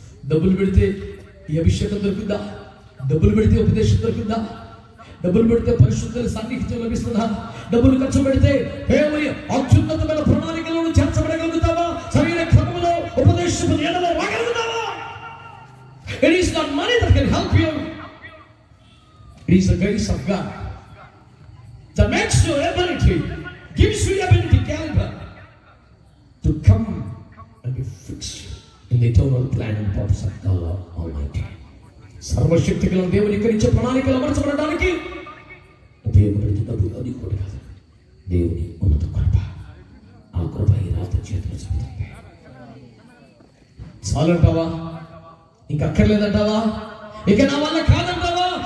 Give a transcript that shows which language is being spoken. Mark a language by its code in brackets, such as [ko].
[te] డబ్బులు పెడితే ఈ అభిషేకం దొరుకుతుందా? డబ్బులు పెడితే ఉపదేశం దొరుకుతుందా? డబ్బులు పెడితే పరిశుద్ధుల సాన్నిహిత్యం లభిస్తుందా? డబ్బులు ఖర్చు పెడితే అత్యున్నతమైన ప్రణాళికలో చేర్చబడగలుగుతావా? సరైన క్రమంలో ఉపదేశం నీడలో రాగలుగుతావా? [en] It is not money that can help you. It is the grace of God that makes you ability, gives you ability, caliber to come and be fixed in the eternal plan and purpose of God Almighty. [te] సర్వశక్తి గల దేవుని ఇక్కడి నుంచి ప్రణాళికలు అమర్చబడడానికి ఉపయోగపడుతున్న డబ్బు అది కూడా కాదు, దేవుని ఉన్నత కృప. ఆ కృప ఈ రాత్రి చేతులు చెబుతుంది. చాలంటావా? ఇంకా అక్కర్లేదంటావా? ఇక నా వల్ల కాదంటావా?